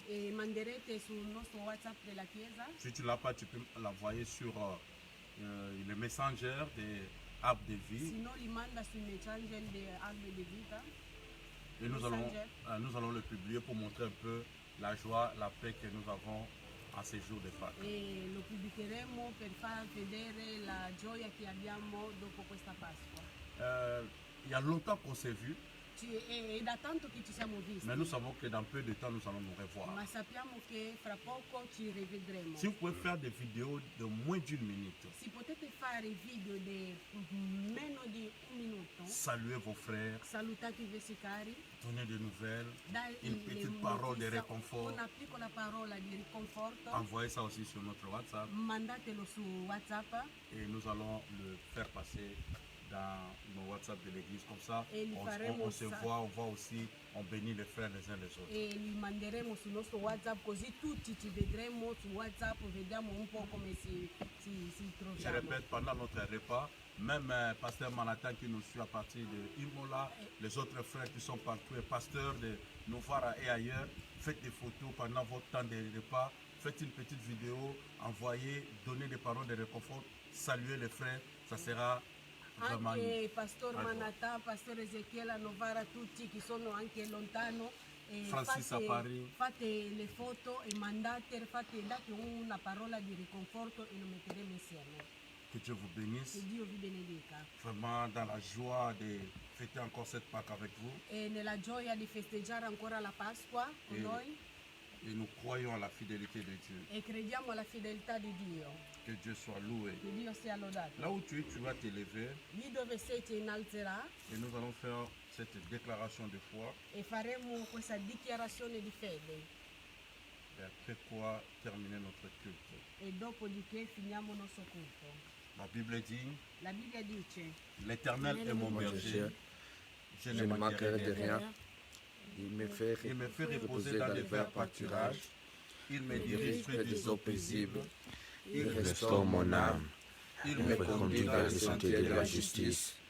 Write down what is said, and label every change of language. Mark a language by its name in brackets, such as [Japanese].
[Italian] e manderete sul nostro WhatsApp della Chiesa. [French] Si tu ne l'as pas, tu peux l'envoyer sur le messenger des Arbres de [Italian] Se [French] Vie. [Italian] no li manda sui messenger di Albe di Vita. [French] Et nous allons le publier pour montrer un peu la joie, la paix que nous avons en ces jours de Pâques. [Italian] E lo pubblicheremo per far vedere la gioia che abbiamo dopo questa Pasqua. [French] Il y a longtemps qu'on s'est vus, [Italian] È da tanto che ci siamo visti, [French] mais nous savons que dans peu de temps, nous allons nous revoir. [Italian] ma sappiamo che fra poco ci rivedremo. [French] Si vous pouvez faire des vidéos de moins d'une minute, [Italian] Se potete fare video di meno di un minuto, [French] saluez vos frères, [Italian] salutate i vostri cari, [French] donnez des nouvelles, [Italian] dai [French] une petite parole de réconfort. [Italian] una piccola parola di riconforto, [French] Envoyez ça aussi sur notre WhatsApp [Italian] mandatelo su WhatsApp [French] et nous allons le faire passer dans nos WhatsApp de l'église. Comme ça, [Italian] Et li faremo [French] on se ça. voit, on voit aussi, on bénit les frères les uns les autres. [Italian] e li manderemo sul nostro WhatsApp, così tutti ci vedremo su WhatsApp, vediamo un po' come si [French] Je [Italian] troviamo. [French] répète, pendant notre repas, même Pasteur Manhattan qui nous suit à partir de Imola, les autres frères qui sont partout, et Pasteur de Novara et ailleurs, faites des photos pendant votre temps de repas, faites une petite vidéo, envoyez, donnez des paroles de réconfort, saluez les frères, ça sera Vraiment, [Italian] Anche Pastor Ecco. Manata, Pastor Ezechiele Novara, tutti che sono anche lontano. Francis a Paris. Fate le foto e date una parola di riconforto e lo metteremo insieme. [French] que Dieu vous bénisse. [Italian] Che Dio vi benedica. [French] Vraiment dans la joie de fêter encore cette Pâque avec vous. [Italian] E nella gioia di festeggiare ancora la Pasqua con E- noi [French] Et nous croyons à la fidélité de Dieu. [Italian] e crediamo alla fedeltà di Dio. [French] Que Dieu soit loué. [Italian] Che Dio sia lodato. [French] Là où tu es, tu vas t'élever [Italian] Lì dove sei ti innalzerà [French] et nous allons faire cette déclaration de foi. [Italian] e faremo questa dichiarazione di fede. [French] Et après quoi terminer notre culte. [Italian] E dopodiché finiamo il nostro culto. [French] La Bible dit, [Italian] La Bibbia dice: [French] l'Éternel est mon berger, je ne manquerai de de rien. Il me fait Il me fait reposer reposer dans les verts pâturages. Il me dirige près des eaux paisibles. Il restaure mon âme. Il Il me me conduit vers les sentiers de la justice